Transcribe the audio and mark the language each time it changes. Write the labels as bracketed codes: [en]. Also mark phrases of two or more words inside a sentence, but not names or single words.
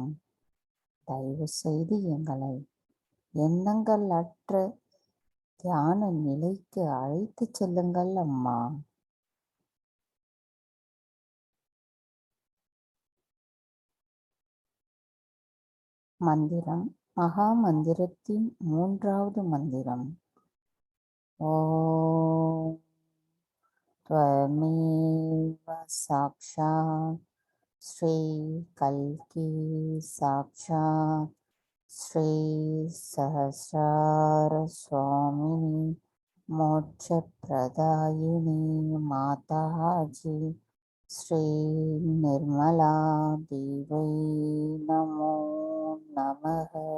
[ta] தயவு செய்து எங்களை எண்ணங்கள் அற்ற தியான நிலைக்கு அழைத்து செல்லுங்கள் அம்மா. மந்திரம் மகா மந்திரத்தின் 3வது மந்திரம். [sa] ஓம் त्वमेव साक्षात् श्री कल्की साक्षात् श्री सहस्रार स्वामिनी मोक्षप्रदायिनी माताजी श्री निर्मला देवी नमो नमः.